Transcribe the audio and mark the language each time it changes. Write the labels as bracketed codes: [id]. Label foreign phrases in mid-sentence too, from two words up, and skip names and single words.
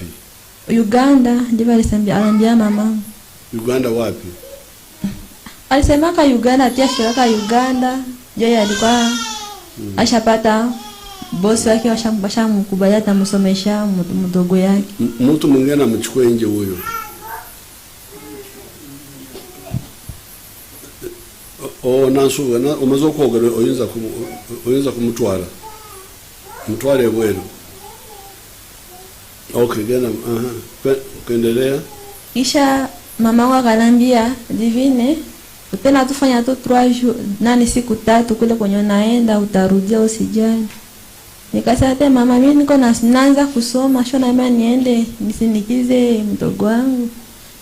[sw] Uganda, ndivyo aliambia mamangu. Uganda wapi? Alisema ka Uganda, tia shirika Uganda, yeye alikuwa ashapata bosi wake washamkubalia atamsomesha mdogo yake. Mtu mwingine amchukue nje huyo. [lg] Nansubuga umaze kwogera oyinza kumutwala. Mutwale bwero. Okay, gena kuendelea. [sw] Kisha mama wangu akaniambia Divine, utena tufanya tu 3 jours, siku 3 kule kwenye naenda utarudia usijali. Nikasema mama mimi niko naanza kusoma, shona mimi niende nisindikize mdogo wangu.